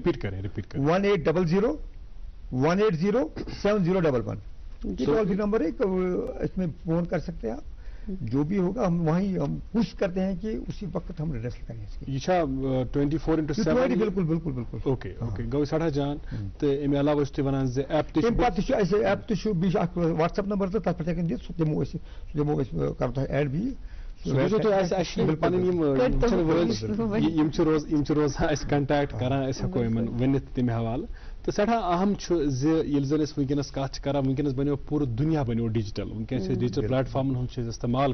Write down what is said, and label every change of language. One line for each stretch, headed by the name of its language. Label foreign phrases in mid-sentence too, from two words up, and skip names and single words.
Urdu: ریپیٹ کریں 1800 180 7011 یہ ٹول فری نمبر ہے اس میں فون کر سکتے ہیں آپ جو بھی ہوگا ہم وہیں ہم کوشش کرتے ہیں کہ اسی وقت ہم ریڈریسل کریں اس کی یہ 24/7 بالکل بالکل بالکل
Kashmiri: اوکے گو سٹھا جان تو امہِ علاوہ چھِ تُہۍ وَنان زِ ایپ تہِ چھُ پتہٕ چھُ اَسہِ ایپ تہِ چھُ بیٚیہِ چھُ اکھ واتس ایپ نمبر تہٕ تتھ پٮ۪ٹھ ہٮ۪کن دِتھ سُہ دِمو أسۍ کرو تۄہہِ ایڈ بیٚیہِ یِم چھِ روزان اَسہِ کنٹیکٹ کران أسۍ ہٮ۪کو یِمن ؤنِتھ تَمہِ حوالہٕ تو سٮ۪ٹھاہ اہم چھُ زِ ییٚلہِ زن أسۍ وٕنکیٚنس کتھ چھِ کران وٕنکیٚنس بنیو پوٗرٕ دُنیا بنیو ڈِجٹل وٕنکیٚنس چھِ ڈِجٹل پلیٹ فارمن ہُنٛد چھِ أسۍ استعمال